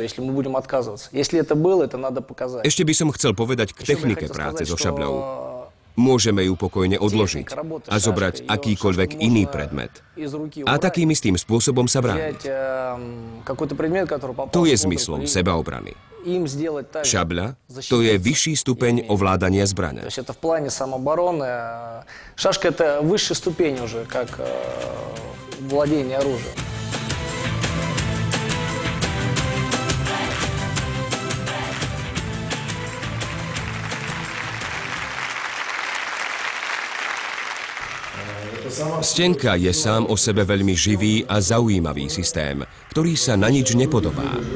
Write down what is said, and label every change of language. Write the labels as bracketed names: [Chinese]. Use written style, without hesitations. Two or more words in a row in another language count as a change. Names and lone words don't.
[Slovak] Ešte by som chcel povedať k technike práce so šabľou. Môžeme ju pokojne odložiť a zobrať akýkoľvek iný predmet. A takým istým spôsobom sa brániť. To je zmyslom sebaobrany. Šabľa to je vyšší stupeň ovládania zbrane. [Russian] Шашка – это высшая ступень уже, как владение оружием. [Slovak] Stenka je sám o sebe veľmi živý a zaujímavý systém, ktorý sa na nič nepodobá.